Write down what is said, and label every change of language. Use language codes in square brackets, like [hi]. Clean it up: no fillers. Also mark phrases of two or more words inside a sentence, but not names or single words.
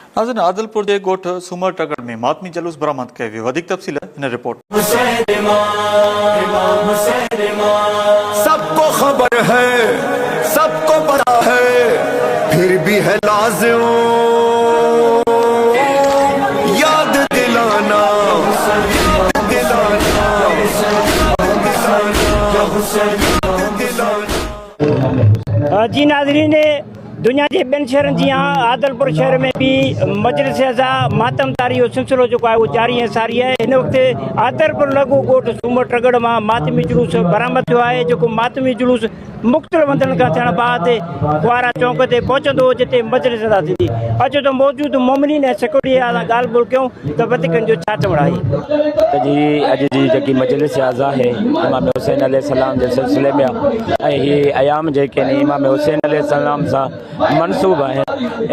[sd] नाज़रीन, आदलपुर के गोठ सूमर टगड़ में मातमी जलूस बरामद कयो वियो। वधीक तफ़सील इन रिपोर्ट। [ur] سب کو خبر ہے، سب کو پتا ہے، پھر بھی ہے لازم یاد دلانا, [sd] जी नाज़रीन, दुनिया के ॿियनि शहरनि जी आदलपुर शहर में भी मजलिस अज़ा मातमदारी जो सिलसिलो जो है वो जारी है सारी है। इन वक्त आदलपुर लगू गोठ सूमर टगड़ में मातमी जुलूस बरामद थो है। जो मातमी जुलूस मुख़्तलिफ़ हंधनि खां थियण बाद कुआरा चौक ते पहुचंदो जिते मजलिस अदा थींदी। अचो तो मौजूद मोमिनीन ऐं सिक्योरिटी सां ॻाल्हि ॿोल कयूं त वधीकनि जो छा चवण आहे। जी अॼु जी जेकी मजलिस अज़ा है इमाम हुसैन अलैहिस्सलाम जे सिलसिले में ऐं हीअ अयाम जेके इमाम हुसैन अलैहिस्सलाम सां मनसूब आहिनि।